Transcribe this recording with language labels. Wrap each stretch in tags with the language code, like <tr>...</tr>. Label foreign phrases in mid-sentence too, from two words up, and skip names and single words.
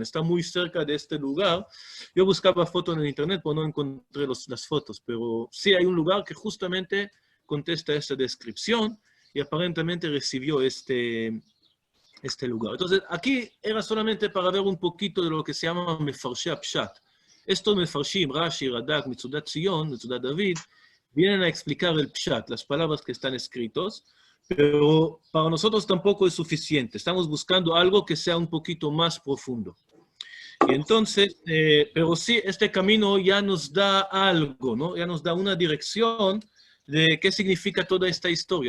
<es>Está muy cerca de este lugar. Yo buscaba fotos en el internet, pero no encontré las fotos, pero sí hay un lugar que justamente contesta esta descripción y aparentemente recibió este lugar. Entonces, aquí era solamente para ver un poquito de lo que se llama</es> <he>מפרשי פשט.</he> <es>Estos Mefarshim, Rashi, Radak, Metzudat Zion, Metzudat David, vienen a explicar el Pshat, las palabras que están escritos, pero para nosotros tampoco es suficiente. Estamos buscando algo que sea un poquito más profundo. Y entonces, pero sí, este camino ya nos da algo, ¿no? Ya nos da una dirección de qué significa toda esta historia.</es>